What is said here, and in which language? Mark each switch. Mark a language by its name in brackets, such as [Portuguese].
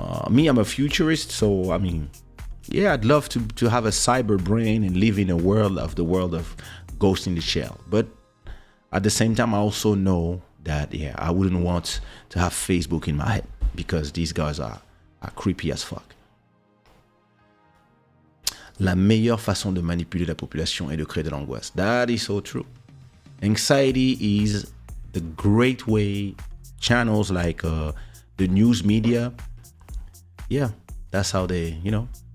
[English] Me, I'm a futurist, so I mean, yeah, I'd love to have a cyber brain and live in a world of Ghost in the Shell. But at the same time, I also know that, yeah, I wouldn't want to have Facebook in my head because these guys are creepy as fuck. [French] La meilleure façon de manipuler la population est de créer de l'angoisse. [English] That is so true. Anxiety is the great way. Channels like the news media, yeah, that's how they, you know.